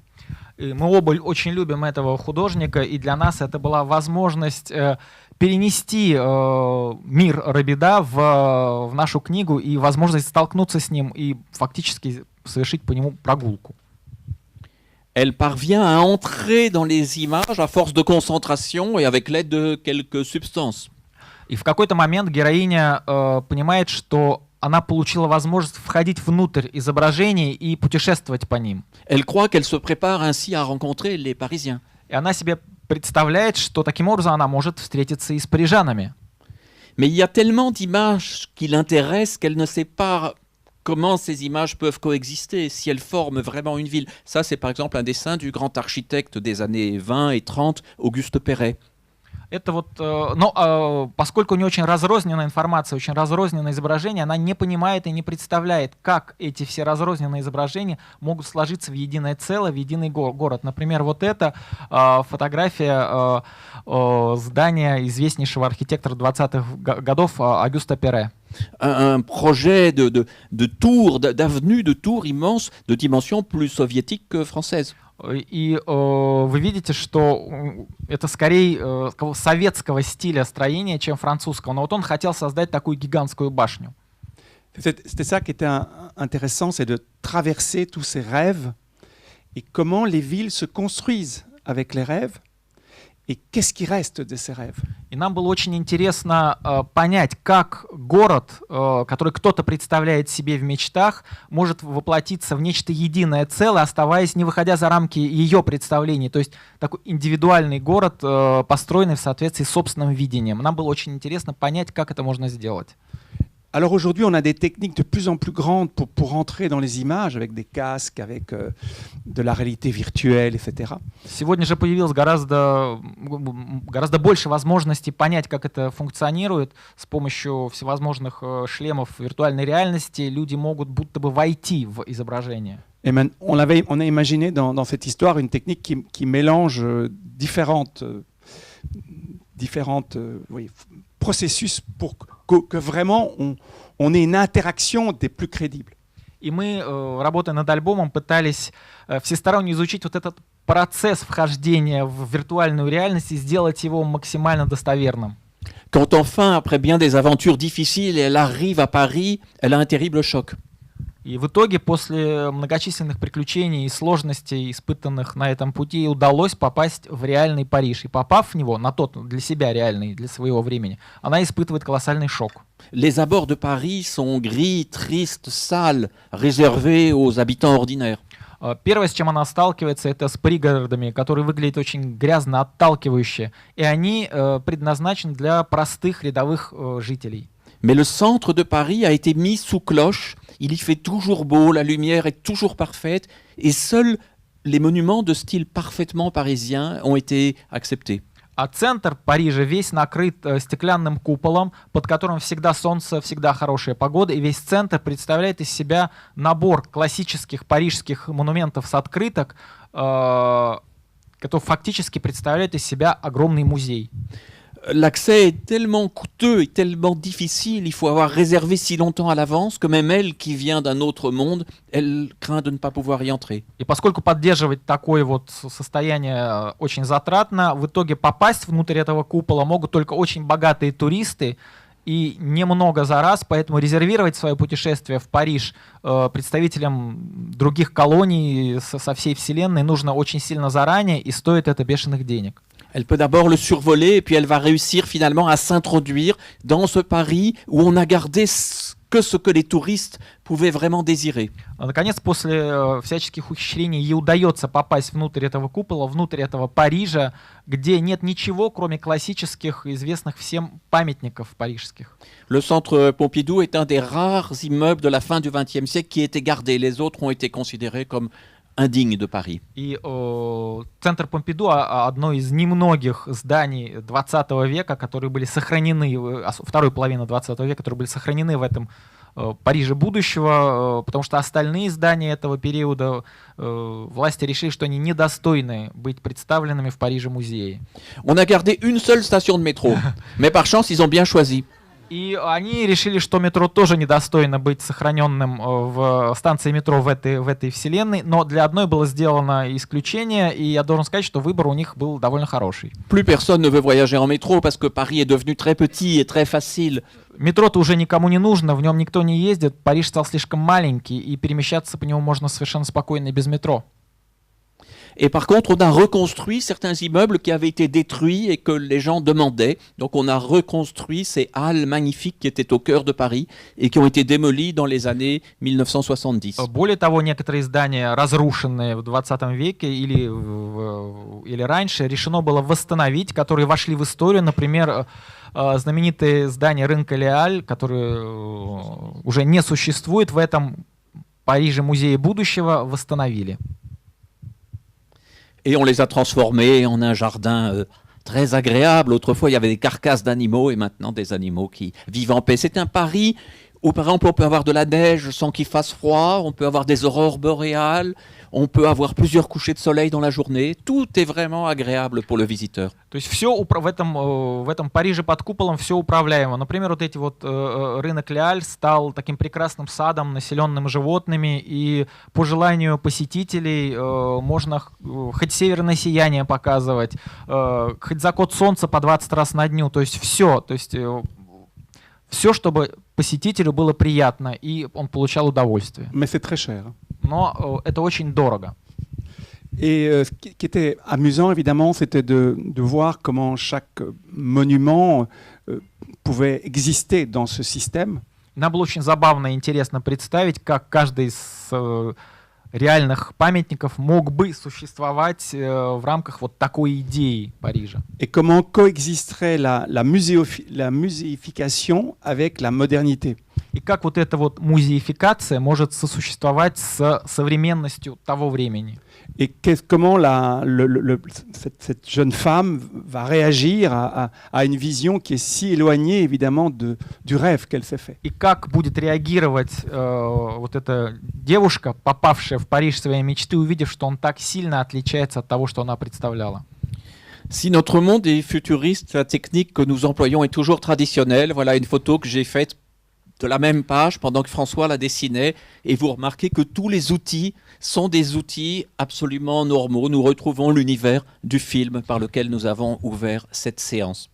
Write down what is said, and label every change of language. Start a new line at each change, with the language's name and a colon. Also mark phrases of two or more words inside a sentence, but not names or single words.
Russian: И мы оба очень любим этого художника, и для нас это была возможность перенести мир Робида в нашу книгу и возможность столкнуться с ним и фактически совершить по нему прогулку.
French: Elle parvient à entrer dans les images à force de concentration et avec l'aide de quelques substances.
Russian: И в какой-то момент героиня понимает, что она получила возможность входить внутрь изображений и путешествовать по ним.
French: Elle croit qu'elle se prépare ainsi à rencontrer les Parisiens.
Russian: И она себе представляет, что таким образом она может встретиться и с парижанами.
French: Mais il y a tellement d'images qui l'intéressent qu'elle ne sait pas comment ces images peuvent coexister, si elles forment vraiment une ville. Ça, c'est par exemple un dessin du grand architecte des années 20 et 30, Auguste Perret.
Russian: Это вот, но поскольку у нее очень разрозненная информация, очень разрозненное изображение, она не понимает и не представляет, как эти все разрозненные изображения могут сложиться в единое целое, в единый город. Например, вот это фотография здания известнейшего архитектора 20-х годов Auguste Perret.
French: Un projet de tour, d'avenue de tours immense, de dimension plus soviétique que française.
Russian: И вы видите, что это скорее советского стиля строения, чем французского. Но вот он хотел создать такую гигантскую башню.
French: C'était ça qui était intéressant, c'est de traverser tous ces rêves et comment les villes se construisent avec les rêves et qu'est-ce qui reste de ces rêves.
Russian: И нам было очень интересно понять, как город, который кто-то представляет себе в мечтах, может воплотиться в нечто единое целое, оставаясь, не выходя за рамки ее представлений. То есть такой индивидуальный город, построенный в соответствии с собственным видением. Нам было очень интересно понять, как это можно сделать.
French: Alors aujourd'hui, on a des techniques de plus en plus grandes pour entrer dans les images, avec des casques, avec de la réalité virtuelle, etc.
Russian: Сегодня же появилось гораздо больше возможностей понять, как это функционирует. С помощью всевозможных шлемов виртуальной реальности люди могут будто бы войти в изображение.
French: Et on a imaginé dans cette histoire une technique qui mélange différentes processus pour que vraiment on ait une interaction des plus crédibles.
Russian: И мы, работая над альбомом, пытались всесторонне изучить вот этот процесс вхождения в виртуальную реальность и сделать его максимально достоверным.
French: Quand enfin, après bien des aventures difficiles, elle arrive à Paris, elle a un terrible choc.
Russian: И в итоге, после многочисленных приключений и сложностей, испытанных на этом пути, ей удалось попасть в реальный Париж. И попав в него, на тот, для себя реальный, для своего времени, она испытывает колоссальный шок.
French: Les abords de Paris sont gris, tristes, sales, réservés aux habitants ordinaires.
Russian: Первое, с чем она сталкивается, это с пригородами, которые выглядят очень грязно, отталкивающе. И они предназначены для простых рядовых жителей.
French: Mais le centre de Paris a été mis sous cloche. Il y fait toujours beau, la lumière est toujours parfaite, et seuls les monuments de style parfaitement parisien ont été acceptés.
Russian: А центр Парижа весь накрыт стеклянным куполом, под которым всегда солнце, всегда хорошая погода, и весь центр представляет из себя набор классических парижских монументов с открыток, который фактически представляет из себя огромный музей.
French: L'accès est tellement coûteux et tellement difficile, il faut avoir réservé si longtemps à l'avance que même elle, qui vient d'un autre monde, elle craint de ne pas pouvoir y entrer.
Russian: И поскольку поддерживать такое вот состояние очень затратно, в итоге попасть внутрь этого купола могут только очень богатые туристы и немного за раз, поэтому резервировать свое путешествие в Париж представителям других колоний со всей вселенной нужно очень сильно заранее, и стоит это бешеных денег.
French: Elle peut d'abord le survoler et puis elle va réussir finalement à s'introduire dans ce Paris où on a gardé que ce que les touristes pouvaient vraiment désirer.
Russian: Наконец, после всяческих ухищрений ей удается попасть внутрь этого купола, внутрь этого Парижа, где нет ничего, кроме классических, известных всем памятников парижских.
French: Le centre Pompidou est un des rares immeubles de la fin du XXe siècle qui était gardé. Les autres ont été considérés comme indigne de Paris.
Russian: И центр Помпиду одно из немногих зданий 20 века, которые были сохранены, второй половины 20 века, которые были сохранены в этом Париже будущего, потому что остальные здания этого периода власти решили, что они недостойны быть представленными в Париже музее.
French: On a gardé une seule station de métro, mais par chance ils ont bien choisi.
Russian: И они решили, что метро тоже недостойно быть сохраненным в станции метро в этой вселенной, но для одной было сделано исключение, и я должен сказать, что выбор у них был довольно хороший.
French: Plus personne ne veut voyager en métro parce que Paris est devenu très petit et très facile.
Russian: Метро-то уже никому не нужно, в нем никто не ездит, Париж стал слишком маленький, и перемещаться по нему можно совершенно спокойно и без метро.
French: Et par contre, on a reconstruit certains immeubles qui avaient été détruits et que les gens demandaient. Donc on a reconstruit ces halles magnifiques qui étaient au cœur de Paris et qui ont été démolies dans les années 1970.
Russian: Более того, некоторые здания, разрушенные в 20 веке или раньше, решено было восстановить, которые вошли в историю. Например, знаменитые здания рынка Леаль, которые уже не существуют в этом Париже музее будущего, восстановили.
French: Et on les a transformés en un jardin très agréable. Autrefois, il y avait des carcasses d'animaux et maintenant des animaux qui vivent en paix. C'est un Paris où, par exemple, on peut avoir de la neige sans qu'il fasse froid, on peut avoir des aurores boréales, on peut avoir plusieurs couchers de soleil dans la journée. Tout est vraiment agréable pour le visiteur.
Russian: То есть все в этом Париже под куполом все управляемо. Например, вот эти вот рынок Леаль стал таким прекрасным садом, населенным животными, и по желанию посетителей можно хоть северное сияние показывать, хоть закат солнца по 20 раз на дню. То есть все, чтобы посетителю было приятно, и он получал удовольствие.
French: Mais c'est très cher.
Russian: Но это очень дорого.
French: Et ce qui était amusant, évidemment, c'était de voir comment chaque monument pouvait exister dans ce système.
Russian: Нам было очень забавно и интересно представить, как каждый из реальных памятников мог бы существовать в рамках вот такой идеи Парижа.
French: Et comment coexisterait la muséification avec la modernité.
Russian: И как вот эта вот музеификация может сосуществовать с современностью того времени.
French: Et comment cette jeune femme va réagir à une vision qui est si éloignée, évidemment, du rêve qu'elle s'est fait.
Russian: И как будет реагировать вот эта девушка, попавшая в Париж своей мечты, увидев, что он так сильно отличается от того, что она представляла.
French: Si notre monde est futuriste, la technique que nous employons est toujours traditionnelle. Voilà une photo que j'ai faite de la même page pendant que François la dessinait. Et vous remarquez que tous les outils sont des outils absolument normaux. Nous retrouvons l'univers du film par lequel nous avons ouvert cette séance.